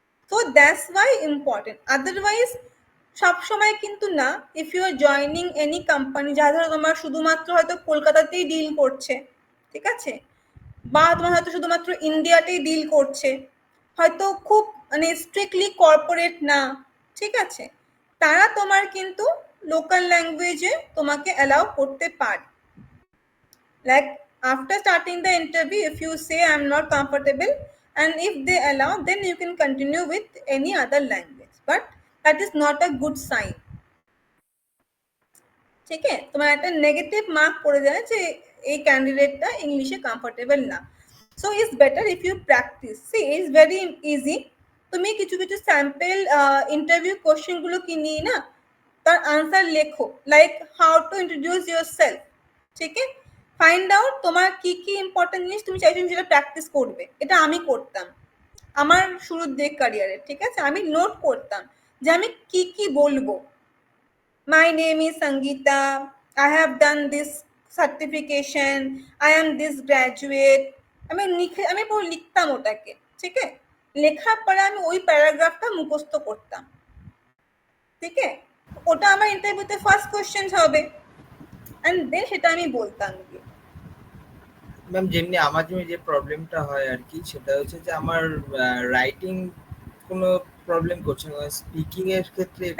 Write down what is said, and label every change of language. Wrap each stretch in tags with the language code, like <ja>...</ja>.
<en>তো that's why important.</en> <bn>Otherwise সবসময় কিন্তু না,</bn> <en>if you are joining any company</en> <bn>যা ধরো তোমার শুধুমাত্র হয়তো কলকাতাতেই ডিল করছে, ঠিক আছে, বা তোমার হয়তো শুধুমাত্র ইন্ডিয়াতেই ডিল করছে, হয়তো খুব মানে স্ট্রিক্টলি কর্পোরেট না, ঠিক আছে, তারা তোমার কিন্তু লোকাল ল্যাঙ্গুয়েজে তোমাকে অ্যালাউ করতে পারে।</bn> <en>Like after starting the interview, if you say I'm not comfortable, and if they allow, then you can continue with any other language, but that is not a good sign.</en> <bn>ঠিক আছে, তোমার একটা negative mark পড়ে যায় যে এই ক্যান্ডিডেটটা ইংলিশে comfortable না।</bn> <en>So it's better if you practise. See it's very easy.</en> <bn>তুমি কিছু কিছু স্যাম্পল ইন্টারভিউ কোশ্চেনগুলো কি নিয়ে না তার আনসার লেখো,</bn> <en>like how to introduce yourself,</en> <bn>ঠিক আছে, ফাইন্ড আউট তোমার কি কি ইম্পর্টেন্ট জিনিস তুমি চাইছো যেটা প্র্যাকটিস করবে। এটা আমি করতাম আমার শুরুর দিক ক্যারিয়ারে, ঠিক আছে, আমি নোট করতাম যে আমি কি কি বলবো।</bn> <en>My name is Sangeeta. I have done this certification. I am this graduate.</en> <bn>আমি পুরো লিখতাম ওটাকে, ঠিক আছে, লেখার পরে আমি ওই প্যারাগ্রাফটা মুখস্থ করতাম, ঠিক আছে, ওটা আমার ইন্টারভিউতে ফার্স্ট কোশ্চেন হবে, অ্যান্ড দেন সেটা আমি বলতাম গিয়ে। ম্যাম যেমনি আমার জন্য যে প্রবলেমটা হয় আর কি, সেটা হচ্ছে যে আমার রাইটিং কোনো প্রবলেম করছে না, স্পিকিং এর ক্ষেত্রে একটু</bn>